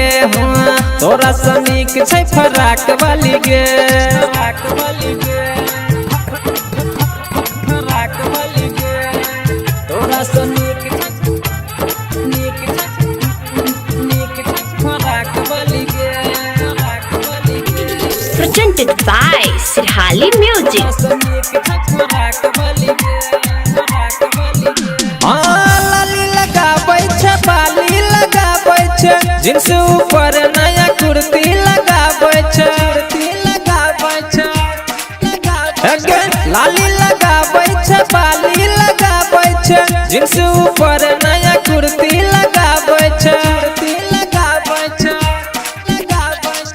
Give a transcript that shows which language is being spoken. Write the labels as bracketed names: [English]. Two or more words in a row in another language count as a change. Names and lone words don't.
[Maithili] हाँ तोरा सनीक छै फराक वाली गे, फराक वाली गे, फराक वाली गे, तोरा सनीक नीक नीक फराक वाली गे, फराक वाली गे। [English] Presented by Sirhali Music. [Maithili] लाली लगाबै छै, बाली लगाबै छै, जींस ऊपर नया कुर्ती लगाबै छै, कुर्ती लगाबै छै, लाली लगाबै छै, बाली लगाबै छै, जींस ऊपर नया कुर्ती लगाबै छै, कुर्ती लगाबै छै, लगाबै छै।